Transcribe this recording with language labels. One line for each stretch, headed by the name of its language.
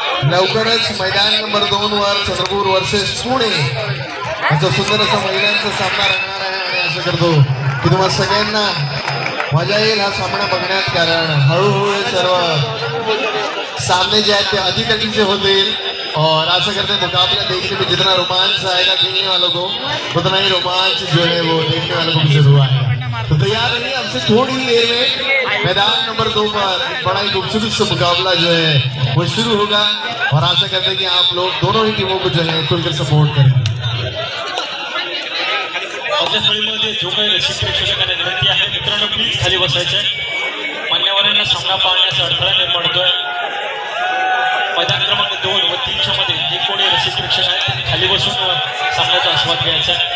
Marathi: लवकरच मैदान नंबर 2 वर चंद्रपूर वर्सेस पुणे असा सुंदर असा महिलांचा सामना रंगणार आहे. आणि असं करतो की तुम्हाला सगळ्यांना मजा येईल हा सामना बघण्यात, कारण हळूहळू हे सर्व सामने जे आहेत ते अधिक अधिकचे होतील.
Hindi: और आशा करते हैं मुकाबला देखने में जितना रोमांच आएगा खेलने वालों को उतना ही रोमांच जो है वो देखने वालों को भी जरूर आएगा. तो तैयार रहिए, हमसे थोड़ी ही देर में मैदान नंबर 2 पर बड़ा ही खूबसूरत सा मुकाबला जो है वो शुरू होगा. और आशा करते हैं कि आप लोग दोनों ही टीमों को जो है खुलकर सपोर्ट करें.
Marathi: फळीमध्ये जो काही रसिक प्रेक्षकांना विनंती आहे, मित्रांनो प्लीज खाली बसायचे. मान्यवरांना सामना पाहण्याचा अडथळा निर्माण होतोय. मैदान क्रमांक 2 व 3च्या मध्ये जे कोणी रसिक प्रेक्षक आहेत त्यांनी खाली बसून सामन्याचा आस्वाद घ्यायचा.